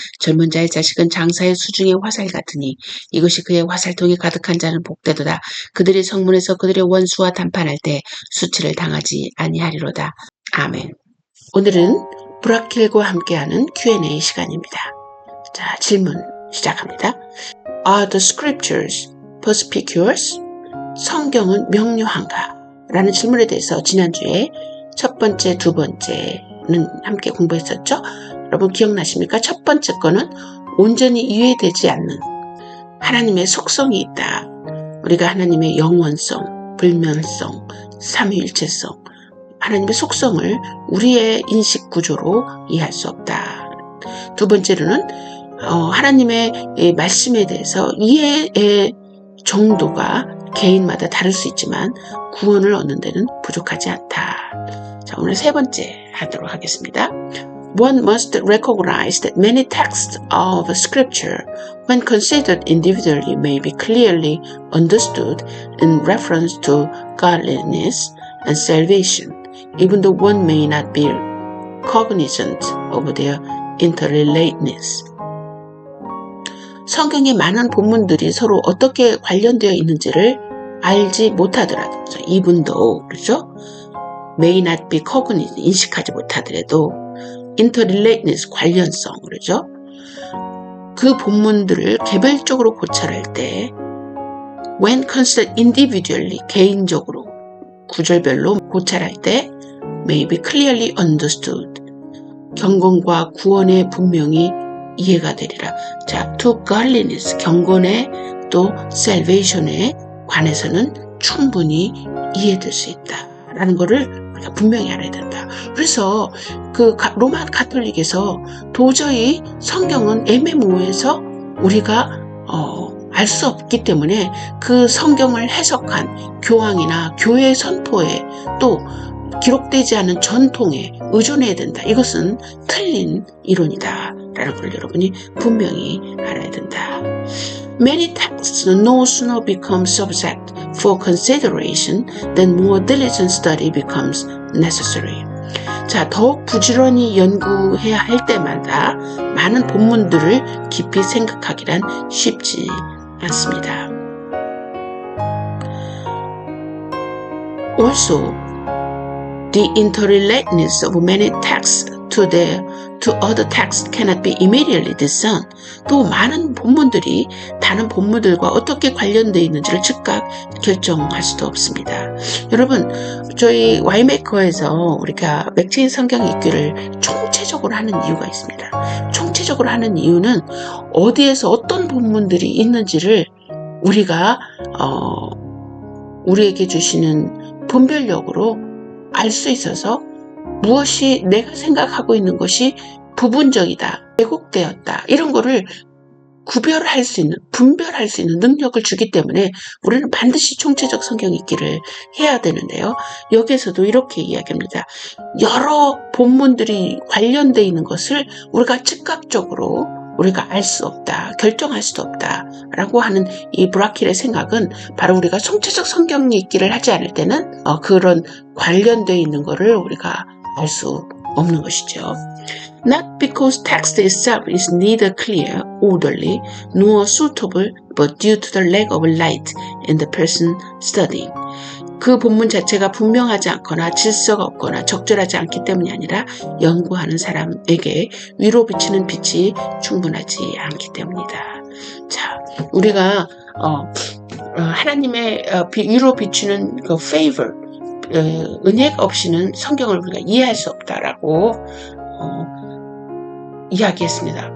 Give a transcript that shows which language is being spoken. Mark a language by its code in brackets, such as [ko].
[ko] 젊은 자의 자식은 장사의 수중의 화살 같으니 이것이 그의 화살통에 가득한 자는 복되도다. 그들이 성문에서 그들의 원수와談판할 때 수치를 당하지 아니하리로다. 아멘. 오늘은 브라킬과 함께하는 Q&A 시간입니다. 자, 질문 시작합니다. [en] Are the scriptures perspicuous? [ko] 성경은 명료한가? 라는 질문에 대해서 지난주에 첫 번째, 두 번째는 함께 공부했었죠? 여러분 기억나십니까? 첫 번째 거는 온전히 이해되지 않는 하나님의 속성이 있다. 우리가 하나님의 영원성, 불면성, 삼위일체성, 하나님의 속성을 우리의 인식 구조로 이해할 수 없다. 두 번째로는 하나님의 말씀에 대해서 이해의 정도가 개인마다 다를 수 있지만 구원을 얻는 데는 부족하지 않다. 자, 오늘 세 번째 하도록 하겠습니다. [en] One must recognize that many texts of Scripture, when considered individually, may be clearly understood in reference to godliness and salvation, even though one may not be cognizant of their interrelatedness. [ko] 성경의 많은 본문들이 서로 어떻게 관련되어 있는지를 알지 못하더라도, [en] even though, [ko] 그렇죠? [en] may not be cognizant, [ko] 인식하지 못하더라도, [en] interrelatedness, [ko] 관련성, 그렇죠? 그 본문들을 개별적으로 고찰할 때, [en] when considered individually, [ko] 개인적으로, 구절별로 고찰할 때, [en] may be clearly understood, [ko] 경건과 구원에 분명히 이해가 되리라. 자, [en] to godliness, [ko] 경건에 또 salvation에 관해서는 충분히 이해될 수 있다라는 것을 우리가 분명히 알아야 된다. 그래서 그 로마 가톨릭에서 도저히 성경은 애매모호해서 우리가 알 수 없기 때문에 그 성경을 해석한 교황이나 교회 선포에 또 기록되지 않은 전통에 의존해야 된다. 이것은 틀린 이론이다 라는 걸 여러분이 분명히 알아야 된다. [en] Many texts no sooner become subject for consideration than more diligent study becomes necessary. [ko] 자, 더욱 부지런히 연구해야 할 때마다 많은 본문들을 깊이 생각하기란 쉽지 않습니다. [en] Also, the interrelatedness of many texts to other texts cannot be immediately discerned. [ko] 또 많은 본문들이 다른 본문들과 어떻게 관련되어 있는지를 즉각 결정할 수도 없습니다. 여러분, 저희 와이메이커에서 우리가 맥체인 성경 읽기를 총체적으로 하는 이유가 있습니다. 총체적으로 하는 이유는 어디에서 어떤 본문들이 있는지를 우리가 우리에게 주시는 분별력으로 알 수 있어서 무엇이 내가 생각하고 있는 것이 부분적이다, 왜곡되었다, 이런 거를 구별할 수 있는, 분별할 수 있는 능력을 주기 때문에 우리는 반드시 총체적 성경 읽기를 해야 되는데요. 여기에서도 이렇게 이야기합니다. 여러 본문들이 관련되어 있는 것을 우리가 즉각적으로 우리가 알 수 없다, 결정할 수도 없다라고 하는 이 브라킬의 생각은 바로 우리가 총체적 성경 읽기를 하지 않을 때는 그런 관련되어 있는 것을 우리가 알 수 없는 것이죠. [en] Not because text itself is neither clear, orderly, nor suitable, but due to the lack of light in the person studying. [ko] 그 본문 자체가 분명하지 않거나 질서가 없거나 적절하지 않기 때문이 아니라 연구하는 사람에게 위로 비치는 빛이 충분하지 않기 때문이다. 자, 우리가 하나님의 위로 비추는 그 favor, 은혜가 없이는 성경을 우리가 이해할 수 없다라고 이야기했습니다.